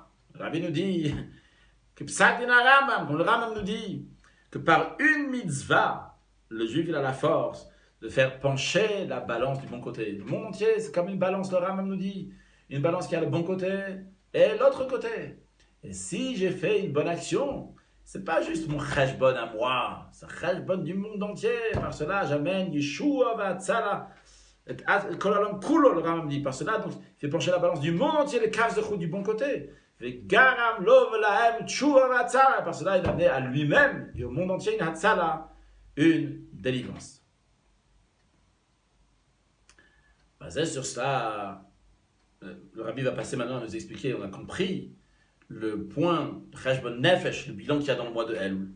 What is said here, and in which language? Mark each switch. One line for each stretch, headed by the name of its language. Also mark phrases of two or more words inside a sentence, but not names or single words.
French: Le Rabbi nous dit que
Hebrew: Psak Din
French: Rambam, comme le Rambam nous dit, que par une mitzvah, le juif il a la force de faire pencher la balance du bon côté. Le monde entier, c'est comme une balance, le Rambam nous dit, une balance qui a le bon côté et l'autre côté. Et si j'ai fait une bonne action, c'est pas juste mon cheshbon à moi, c'est le cheshbon du monde entier. Par cela, j'amène
Hebrew: Yeshua v'atzala, kol haolam kulo,
French: le Rambam dit. Par cela, donc, il fait pencher la balance du monde entier, les caves de route du bon côté.
Hebrew: Garam lo v'lahem tshuva v'atzala.
French: Par cela, il a amené à lui-même et au monde entier une hatzala, une délivrance. Basé sur cela, le Rabbi va passer maintenant à nous expliquer, on a compris le point
Hebrew: Cheshbon Nefesh,
French: le bilan qu'il y a dans le mois de Elul.